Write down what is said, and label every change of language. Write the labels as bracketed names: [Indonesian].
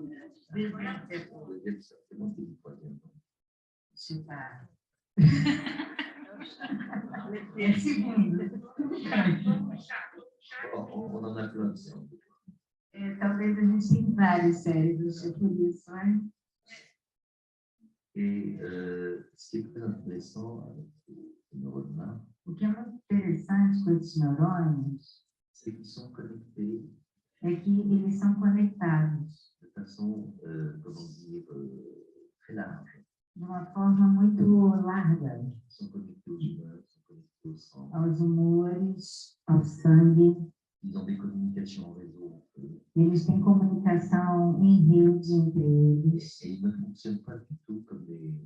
[French] c'est moi qui dis troisième. [Portuguese] Chutar. É segundo. [French] On en a plein de cerveaux. [Portuguese] Talvez a gente tenha vários cérebros, é por isso, né? [French] Et ce qui est très intéressant avec ces neurones-là, [Portuguese] O que é muito interessante com esses neurônios [French] c'est qu'ils sont connectés [Portuguese] é que eles são conectados [French] de façon, comment dire, très large. [Portuguese] de uma forma muito larga [French] Ils sont connectés aux humeurs, ils sont connectés au sang. [Portuguese] aos humores, ao sangue. [French] Ils ont des communications en réseau entre eux. [Portuguese] Eles têm comunicação em rede entre eles. [French] Et ils ne fonctionnent pas du tout comme des